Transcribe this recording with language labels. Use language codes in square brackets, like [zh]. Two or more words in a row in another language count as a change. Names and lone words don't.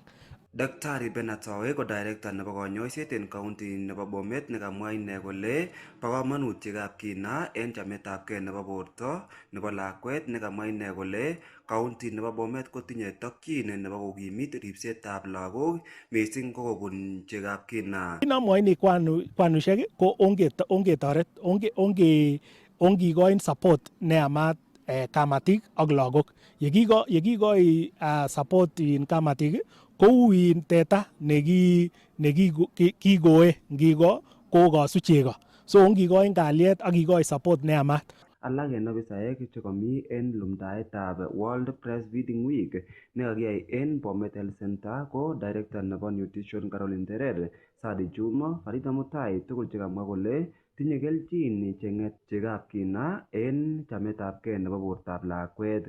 [kln] Daktari Benatowe ko director nebo konyoiset en county nebo Bomet nekamwa ine kole bo komonut chekab kina en chametabgei nebo borto nebo lakwet nekamwa ine kole county nebo Bomet kotinye tokyin nebo kokimit ripsetab lagok missing ko kobun chekab kina. Kinamwoini kwanushek ko ongetoret ongikoin support neyamat kamatik ak lagok. Yekikoi support in kamatik kou in teta nekikoe ngiko kokosu chego. So ongikoin kalyet ak kikoi support neyamat. Alak en ofisaek chekomi en lumdaetab World Breastfeeding Week nekakiyai en Bomet Health Center ko director nebo nutrition Caroline Terer, Sadi Juma, Farida Mutai tugul chekamwa kole tinye kelchin cheng'et chekab kina en chametabgei nebo bortab lakwet.